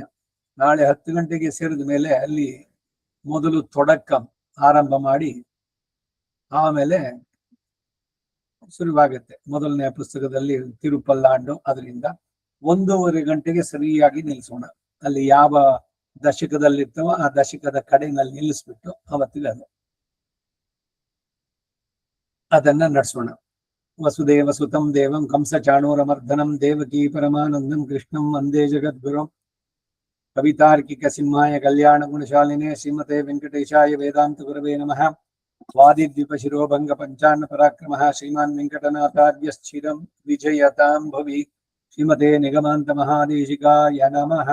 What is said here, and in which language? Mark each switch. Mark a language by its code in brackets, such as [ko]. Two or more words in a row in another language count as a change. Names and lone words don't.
[kn] ನಾಳೆ 10 ಗಂಟೆಗೆ ಸೇರಿದ ಮೇಲೆ ಅಲ್ಲಿ ಮೊದಲು ತೊಡಕ ಆರಂಭ ಮಾಡಿ ಆಮೇಲೆ ಶುರುವಾಗುತ್ತೆ. ಮೊದಲನೇ ಪುಸ್ತಕದಲ್ಲಿ ತಿರುಪಲ್ಲಾಂಡು, ಅದರಿಂದ 1:30 ಗಂಟೆಗೆ ಸರಿಯಾಗಿ ನಿಲ್ಲಿಸೋಣ. ಅಲ್ಲಿ ಯಾವ ದಶಕದಲ್ಲಿರ್ತವೋ ಆ ದಶಕದ ಕಡೆನಲ್ಲಿ ನಿಲ್ಲಿಸ್ಬಿಟ್ಟು ಅವತ್ತಿಗೆ ಅದನ್ನ ನಡೆಸೋಣ. [sa] ವಸುದೇವ ಸುತಂ ದೇವಂ ಕಂಸ ಚಾಣೂರಮರ್ದನಂ ದೇವಕೀ ಪರಮಾನಂದಂ ಕೃಷ್ಣಂ ವಂದೇ ಜಗದ್ಗುರುಂ ಕವಿತಾರ್ಕಿಕ ಸಿಂಹಾಯ ಕಲ್ಯಾಣ ಗುಣಶಾಲಿನೇ ಶ್ರೀಮತೆ ವೆಂಕಟೇಶಾಯ ವೇದಾಂತ ಗುರವೇ ನಮಃ. ವಾದಿದ್ವಿಪ ಶಿರೋಭಂಗ ಪಂಚಾನ್ನ ಪರಾಕ್ರಮಃ ಶ್ರೀಮಾನ್ ವೆಂಕಟನಾಥಾರ್ಯಶ್ಚಿರಂ ವಿಜಯತಾಂ ಭವಿ. ಶ್ರೀಮತೆ ನಿಗಮಾಂತ ಮಹಾದೇಶಿಕಾಯ ನಮಃ.